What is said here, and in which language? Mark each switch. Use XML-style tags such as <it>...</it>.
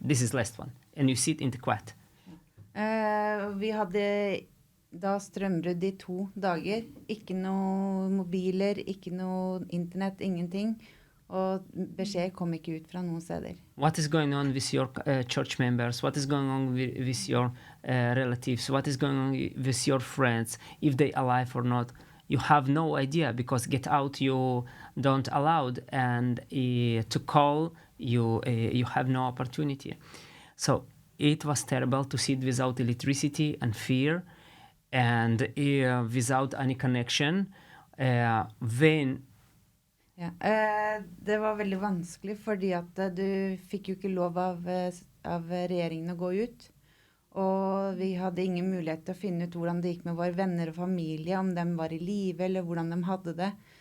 <en>This is last one, and you sit in the quiet.</en> <no>Vi hadde da strømbrudd I 2 dager, ikke noe mobiler, ikke noe internett, ingenting. Og beskjed kom ikke ut fra noen steder.</no> <en>What is going on with your church members? What is going on with your relatives? What is going on with your friends? If they alive or not? You have no idea because get out you don't allowed, and to call you have no opportunity. So it was terrible to sit without electricity and fear, and without any connection. When</en> <no>det var veldig vanskelig, fordi at du fikk jo ikke lov av regjeringen å gå ut. Og vi hadde ingen mulighet til å finne ut hvordan det gikk med våre venner og familie, om de var I live, eller hvordan de hadde det.</no>